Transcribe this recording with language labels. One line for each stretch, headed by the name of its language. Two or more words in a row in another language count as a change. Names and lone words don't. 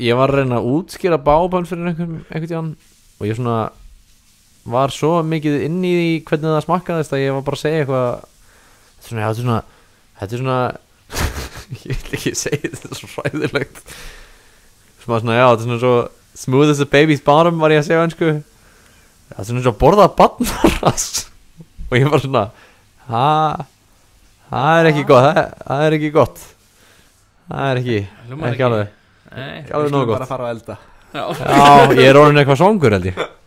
Icelandic: Ég var að reyna að útskýra bábann fyrir einhvern tíðan og ég svona var svo mikið inn í því hvernig það smakkaðist að ég var bara að segja eitthvað. Þetta er svona ég vil ekki segja þetta er svo hræðilegt svona, já, þetta er svona svo
English: smooth as a baby's bottom
Icelandic: var ég að segja önsku. Það er svona svo að borða barnaras og ég var svona það er ekki gott, það er ekki gott, það er ekki alveg Nei. ekki alveg nógu bara gott. fara að elda. Já. Já, ég er orðin eitthvað svangur held ég.